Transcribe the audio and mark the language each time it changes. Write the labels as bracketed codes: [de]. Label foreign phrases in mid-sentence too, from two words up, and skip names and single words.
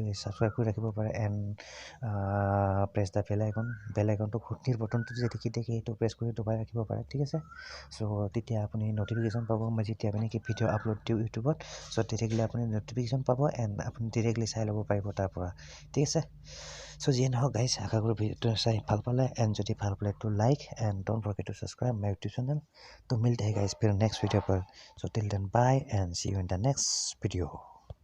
[as] ছাবস্ক্ৰাইব কৰি ৰাখিব পাৰে [en] and press the bell [as] আইকনটো ঘূৰ্ণিৰ বটনটো যে দেখি সেইটো প্ৰেছ কৰি দবাই ৰাখিব পাৰে ঠিক আছে চ' তেতিয়া আপুনি ন'টিফিকেশ্যন পাব মই যেতিয়া আপুনি কি [en] video upload [as] দিওঁ ইউটিউবত চ' তেতিয়াহ'লে আপুনি ন'টিফিকেশ্যন পাব এণ্ড আপুনি ডিৰেক্টলি চাই ল'ব পাৰিব তাৰ পৰা ঠিক আছে চ' যিয়ে নহওক গাইজ আশা কৰোঁ ভিডিঅ'টো চাই ভাল পালে এণ্ড যদি ভাল পালে [en] to like and don't forget to subscribe my YouTube channel [hi] तो मिलते हैं गाइस फिर नेक्स्ट वीडियो पर [en] so till then bye and see you in the next video